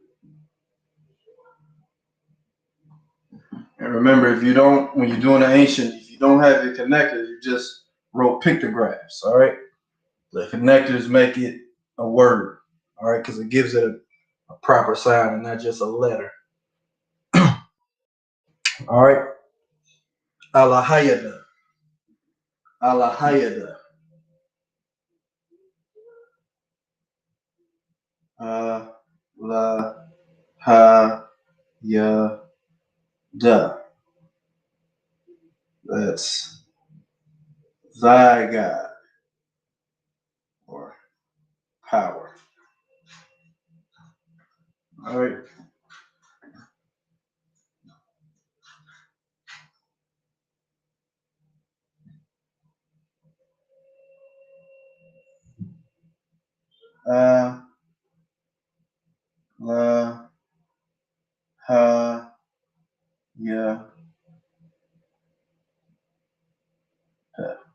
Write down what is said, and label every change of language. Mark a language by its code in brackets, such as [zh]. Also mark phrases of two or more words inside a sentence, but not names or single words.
[en] And remember, if you don't, when you're doing the ancient, if you don't have your connectors, you just wrote pictographs. All right. The connectors make it a word. All right, because it gives it a proper sound and not just a letter. All right. Alahayada. Alahayada. La ha ya da. That's thy God or power. All right. La ha ya da.